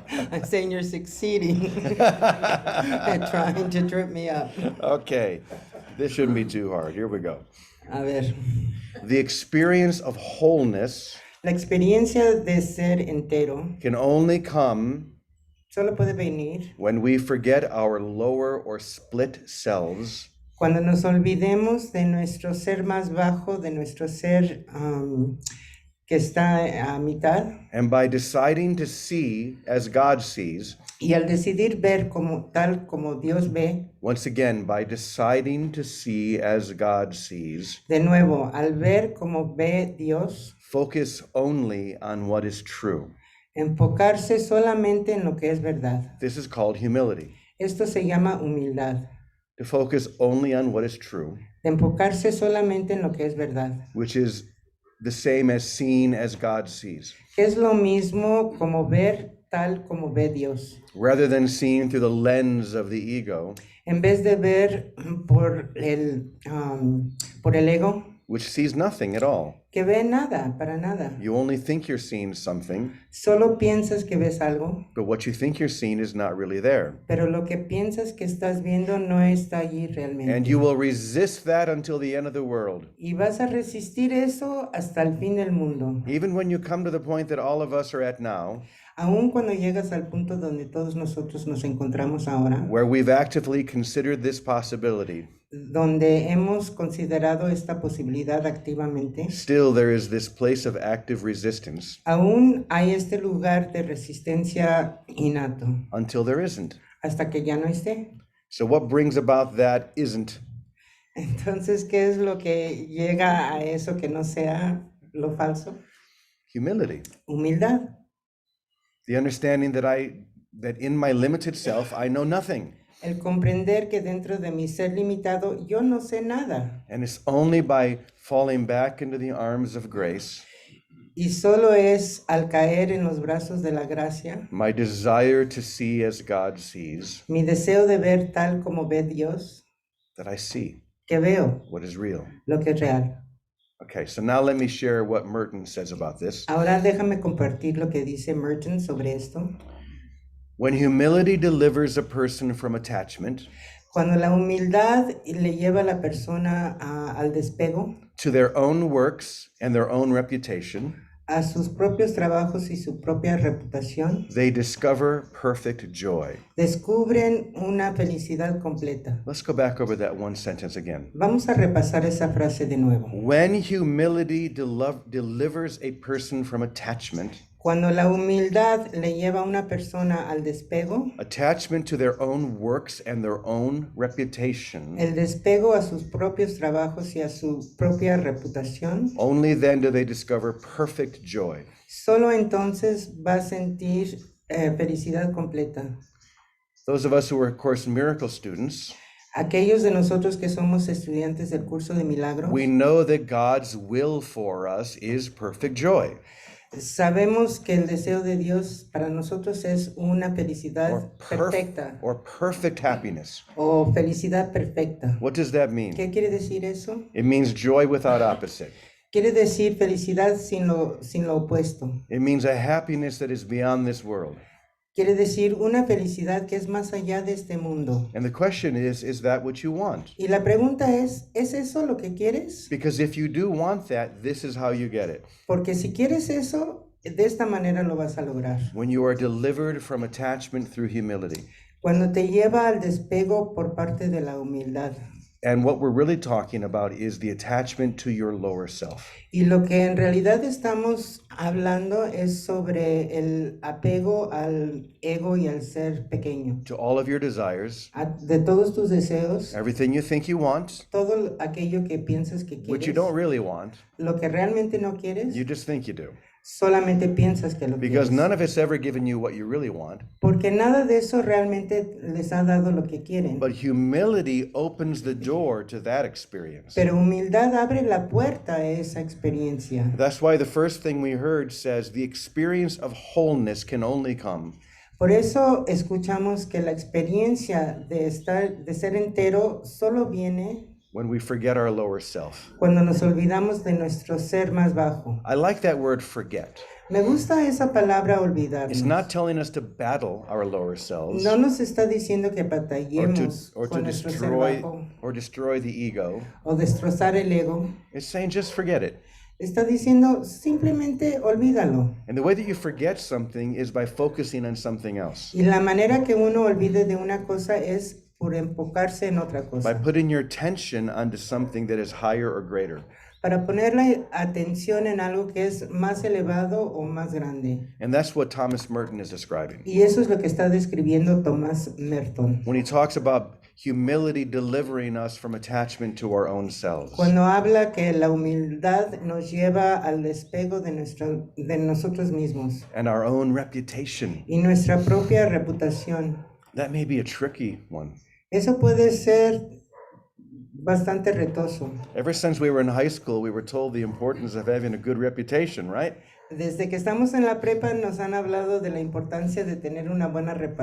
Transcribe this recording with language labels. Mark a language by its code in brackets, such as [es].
[en] I'm saying you're succeeding at trying to trip me up. Okay, this shouldn't be too hard. Here we go. [es] A ver, [en] The experience of wholeness [es] la experiencia de ser entero [en] can only come [es] solo puede venir [en] when we forget our lower or split selves [es] cuando nos olvidemos de nuestro ser más bajo, de nuestro ser que está a mitad, [en] and by deciding to see as God sees, [es] y al decidir ver como tal como Dios ve, [en] once again, by deciding to see as God sees, [es] de nuevo, al ver como ve Dios, [en] focus only on what is true. [es] enfocarse solamente en lo que es verdad. [en] This is called humility. [es] Esto se llama humildad, [en] To focus only on what is true, [es] de enfocarse solamente en lo que es verdad, [en] which is the same as seeing as God sees, [es] que es lo mismo como ver tal como ve Dios. [en] rather than seeing through the lens of the ego, [es] En vez de ver por el ego, [en] which sees nothing at all. [es] que ve nada, para nada. [en] You only think you're seeing something, [es] Solo piensas que ves algo, [en] but what you think you're seeing is not really there. [es] pero lo que piensas que estás viendo no está allí [en] And [es] realmente. [en] you will resist that until the end of the world. [es] Y vas a resistir eso hasta el fin del mundo. [en] Even when you come to the point that all of us are at now, [es] Aun cuando llegas al punto donde todos nosotros nos encontramos ahora, [en] where we've actively considered this possibility, [es] donde hemos considerado esta posibilidad activamente, [en] still there is this place of active resistance [es] aún hay este lugar de resistencia innato, [en] until there isn't. [es] hasta que ya no esté. [en] So what brings about that isn't? [es] Entonces, ¿qué es lo que llega a eso que no sea lo falso? [en] Humility. [es] Humildad. [en] The understanding that in my limited self, I know nothing. [es] El comprender que dentro de mi ser limitado yo no sé nada. [en] And it's only by falling back into the arms of grace, [es] Y solo es al caer en los brazos de la gracia, [en] my desire to see as God sees, [es] mi deseo de ver tal como ve Dios, [en] that I see [es] que veo [en] what is real. [es] lo que es real. [en] Okay, so now let me share what Merton says about this. [es] Ahora déjame compartir lo que dice Merton sobre esto. [en] When humility delivers a person from attachment [es] Cuando la humildad le lleva a la persona al despego, [en] to their own works and their own reputation, [es] a sus propios trabajos y su propia reputación, [en] they discover perfect joy. [es] descubren una felicidad completa. [en] Let's go back over that one sentence again. [es] Vamos a repasar esa frase de nuevo. [en] When humility delivers a person from attachment, [es] Cuando la humildad le lleva a una persona al despego, [en] attachment to their own works and their own reputation, [es] el despego a sus propios trabajos y a su propia reputación, [en] only then do they discover perfect joy. [es] solo entonces va a sentir felicidad completa. [en] Those of us who are of course miracle students, [es] Aquellos de nosotros que somos estudiantes del curso de milagros, [en] we know that God's will for us is perfect joy. [es] sabemos que el deseo de Dios para nosotros es una felicidad [en] Or [es] perfecta [en] perfect happiness. [es] o felicidad perfecta. [en] What does that mean? [es] ¿Qué quiere decir eso? [en] It means joy without opposite. [es] Quiere decir felicidad sin lo opuesto. [en] It means a happiness that is beyond this world. [es] Quiere decir una felicidad que es más allá de este mundo. [en] And the question is that what you want? [es] Y la pregunta ¿es eso lo que quieres? [en] Because if you do want that, this is how you get it. [es] Porque si quieres eso, de esta manera lo vas a lograr. [en] When you are delivered from attachment through humility. [es] Cuando te lleva al despego por parte de la humildad. [en] And what we're really talking about is the attachment to your lower self. [es] Y lo que en realidad estamos hablando es sobre el apego al ego y al ser pequeño. [en] To all of your desires, [es] De todos tus deseos, [en] everything you think you want, [es] todo aquello que piensas que [en] which you [es] quieres, [en] don't really want, [es] lo que realmente no quieres, [en] you just think you do. [es] solamente piensas que lo [en] Because [es] quieres. [en] none of it's ever given you what you really want. [es] Porque nada de eso realmente les ha dado lo que quieren. [en] But humility opens the door to that experience. [es] Pero humildad abre la puerta a esa experiencia. [en] That's why the first thing we heard says the experience of wholeness can only come [es] Por eso escuchamos que la experiencia de ser entero solo viene [en] when we forget our lower self. [es] cuando nos olvidamos de nuestro ser más bajo. [en] I like that word forget. [es] Me gusta esa palabra [en] It's [es] olvidarnos. [en] not telling us to battle our lower selves [es] No nos está diciendo que [en] or to, [es] batallemos [en] or to [es] con nuestro ser [en] destroy [es] bajo [en] or destroy the ego. [es] o destrozar el ego. [en] It's saying just forget it. [es] Está diciendo simplemente olvídalo. [en] And the way that you forget something is by focusing on something else. [es] Y la manera que uno olvide de una cosa es por enfocarse en otra [en] By [es] cosa. [en] putting your attention onto something that is higher or greater. [es] Para ponerle atención en algo que es más elevado o más grande. [en] And that's what Thomas Merton is describing. [es] Y eso es lo que está describiendo Thomas Merton. [en] When he talks about humility delivering us from attachment to our own selves. [es] Cuando habla que la humildad nos lleva al despego de nosotros mismos [en] And our own reputation. [es] y nuestra propia reputación. [en] That may be a tricky one. [es] Eso puede ser bastante retoso. [en] Ever since we were in high school, we were told the importance of having a good reputation, right? [es] Desde que estamos en la prepa nos han hablado de la importancia de tener una buena